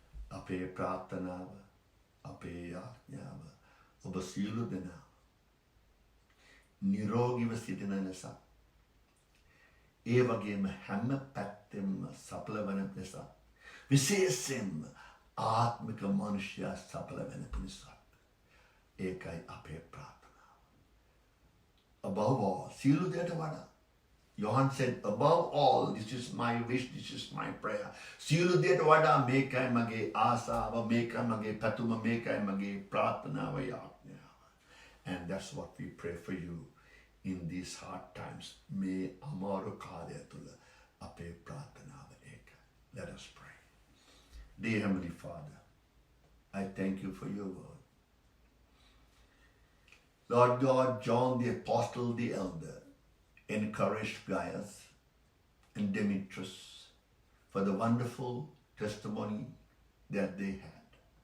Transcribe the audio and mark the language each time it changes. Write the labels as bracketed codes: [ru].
[si] අපේ ප්‍රාර්ථනාව, අපේ යාඥාව ඔබ සියලු දෙනා නිරෝගීව සිටින නිසා, ඒ වගේම හැම පැත්තෙම සඵල වෙන නිසා, විශේෂයෙන්ම ආත්මික මනුෂ්‍යයා සඵල වෙන නිසා, ඒකයි අපේ ප්‍රාර්ථනාව. [en] Above all, [si] සියලු දෙයට වඩා, [en] Johan said, above all, this is my wish, this is my prayer. [si] සියලු දෙයට වඩා මේකයි මගේ ආසාව, මේකයි මගේ පැතුම, මේකයි මගේ ප්‍රාර්ථනාව, යාඥාව. [en] And that's what we pray for you in these hard times. [si] මේ අමාරු කාලය තුල අපේ ප්‍රාර්ථනාව ඒකයි. [en] Let us pray. Dear Heavenly Father, I thank you for your word. Lord God, John the Apostle, the elder, encouraged Gaius and Demetrius for the wonderful testimony that they had.